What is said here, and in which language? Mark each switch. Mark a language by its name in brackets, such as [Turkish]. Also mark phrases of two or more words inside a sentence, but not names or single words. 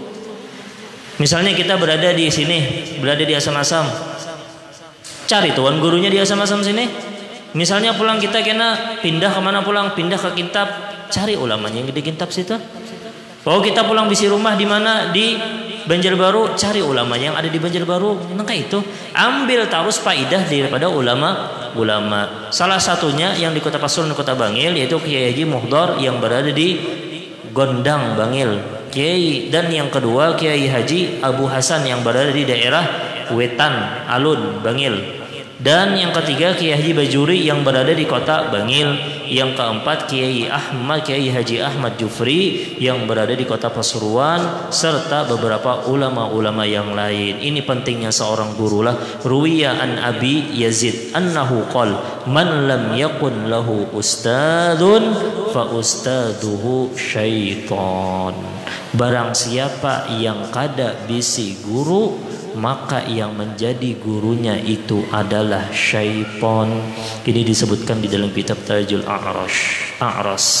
[Indonesian] Misalnya kita berada di sini, berada di Asam-Asam, cari tuan gurunya di Asam-Asam sini. Misalnya pulang kita kena pindah kemana pulang? Pindah ke Kintab, cari ulamanya yang di Kintab situ. Oh kita pulang bisi rumah di mana? Di Banjarbaru, cari ulamanya yang ada di Banjarbaru. Maka itu ambil terus faidah daripada ulama. Salah satunya yang di kota Pasuruan, kota Bangil, yaitu Kiai Haji Muhdar yang berada di Gondang Bangil. Kiai, dan yang kedua Kiai Haji Abu Hasan yang berada di daerah Wetan Alun Bangil. Dan yang ketiga Kiai Haji Bajuri yang berada di kota Bangil. Yang keempat Kiai Haji Ahmad Jufri yang berada di kota Pasuruan, serta beberapa ulama-ulama yang lain. Ini pentingnya seorang guru lah. [Arabic] رُوي عن أبي يزيد أنه قال من لم يكن له أستاذ فأستاذه شيطان. [Indonesian] Barang siapa yang [Banjar] kada bisi [Indonesian] guru, maka yang menjadi gurunya itu adalah syaitan. Ini disebutkan di dalam kitab Tajul A'ras.